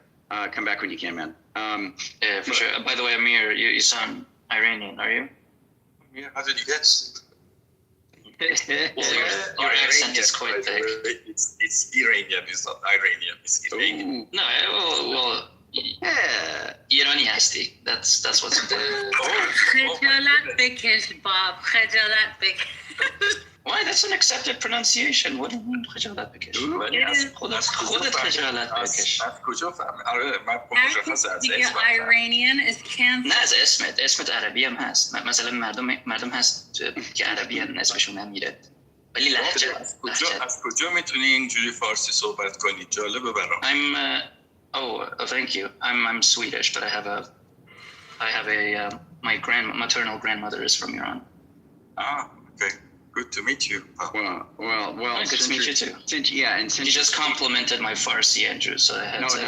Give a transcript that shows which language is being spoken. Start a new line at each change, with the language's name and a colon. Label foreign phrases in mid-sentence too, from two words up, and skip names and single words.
English: Come back when you can, man. Yeah, for sure. By the way, Amir, you sound Iranian, are you? Yeah, how did you guess? Well, your accent is quite thick. It's Iranian, it's not Iranian. It's Iranian. No, well,
Persian: ایرانی هستی.
English: That's what's important.
Persian: خجالت بکش باب، خجالت بکش.
English: Why? That's an accepted pronunciation. What do you mean
Persian: خجالت بکش؟ خودت خجالت بکش. از کجا فهمی؟ آره من مشخصه از اسمت.
English: Iranian is canceled.
Persian: نه از اسمت عربی هم هست. مثلا مردم هست که عربی هم اسمشون نمیره. ولی لهجه از کجا میتونی اینجوری فارسی صحبت کنی؟ جالبه برام.
English: Thank you. I'm Swedish, but I have a my maternal grandmother is from Iran. Okay. Good to meet you. Well. Good to meet you too. Since you just complimented my Farsi, Andrew, so I had to.